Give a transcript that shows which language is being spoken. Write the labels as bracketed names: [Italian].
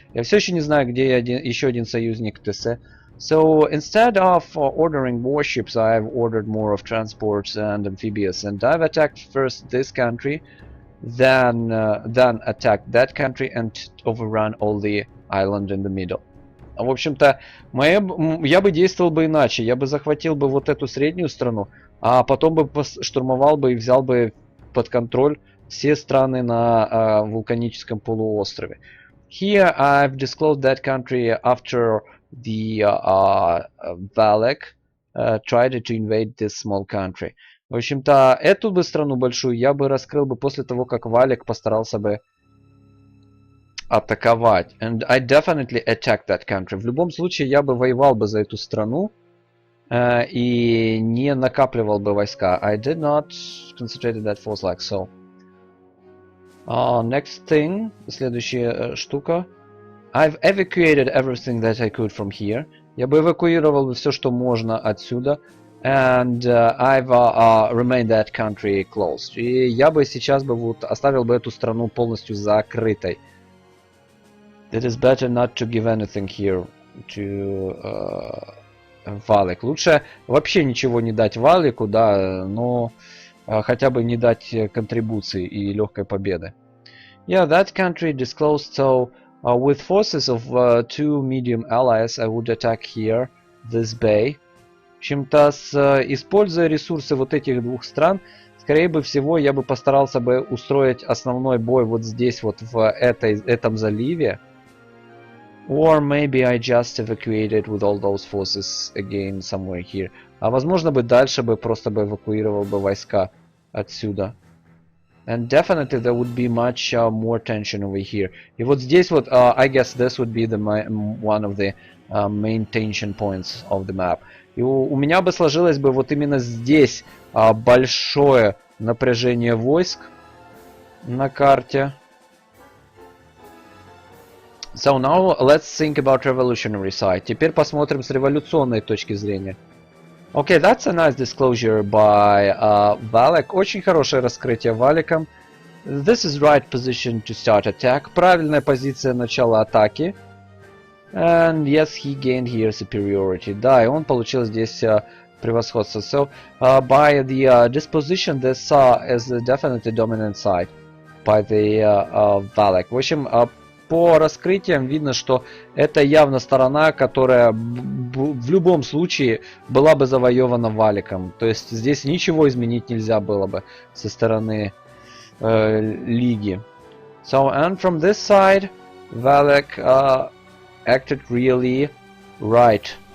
[Russian] Я все еще не знаю, где еще один союзник tese. [English] So instead of ordering warships, I've ordered more of transports and amphibious, and I've attacked first this country, then attacked that country and overrun all the island in the middle. [Russian] В общем-то, я бы действовал бы иначе. Я бы захватил бы вот эту среднюю страну, а потом бы штурмовал бы и взял бы под контроль все страны на вулканическом полуострове. [English] Here I've disclosed that country after the WALEK tried to invade this small country. [Russian] В общем-то, эту бы страну большую я бы раскрыл бы после того, как Валек постарался бы атаковать. [English] And I definitely attacked that country. [Russian] В любом случае, я бы воевал бы за эту страну и не накапливал бы войска. [English] I did not concentrate that force like so. Next thing, [Russian] следующая штука. [English] I've evacuated everything that I could from here. [Russian] Я бы эвакуировал все, что можно отсюда. [English] And I've remained that country closed. [Russian] И я бы сейчас бы вот оставил бы эту страну полностью закрытой. [English] It is better not to give anything here to Валек. [Russian] Лучше вообще ничего не дать Валеку, да, но хотя бы не дать контрибуции и легкой победы. [English] Yeah, that country disclosed, so with forces of 2 medium allies, I would attack here, this bay. [Russian] В общем-то, используя ресурсы вот этих двух стран, скорее всего, я бы постарался бы устроить основной бой вот здесь, вот в этом заливе. [English] Or maybe I just evacuated with all those forces again somewhere here. [Russian] А возможно бы дальше бы просто бы эвакуировал бы войска отсюда. [English] And definitely there would be much more tension over here. [Russian] И вот здесь вот, [English] I guess this would be one of the main tension points of the map. [Russian] И у меня бы сложилось бы вот именно здесь большое напряжение войск. на карте. [English] So now let's think about revolutionary side. [Russian] Теперь посмотрим с революционной точки зрения. [English] Okay, that's a nice disclosure by WALEK. [Russian] Очень хорошее раскрытие WALEKом. [English] This is right position to start attack. [Russian] Правильная позиция начала атаки. [English] And yes, he gained here superiority. [Russian] Да, и он получил здесь превосходство. [English] So by the disposition, this is definitely dominant side by the WALEK. [Russian] В общем, по раскрытиям видно, что это явно сторона, которая в любом случае была бы завоевана WALEKом. То есть здесь ничего изменить нельзя было бы со стороны Лиги. [English] So, and from this side, WALEK acted really right.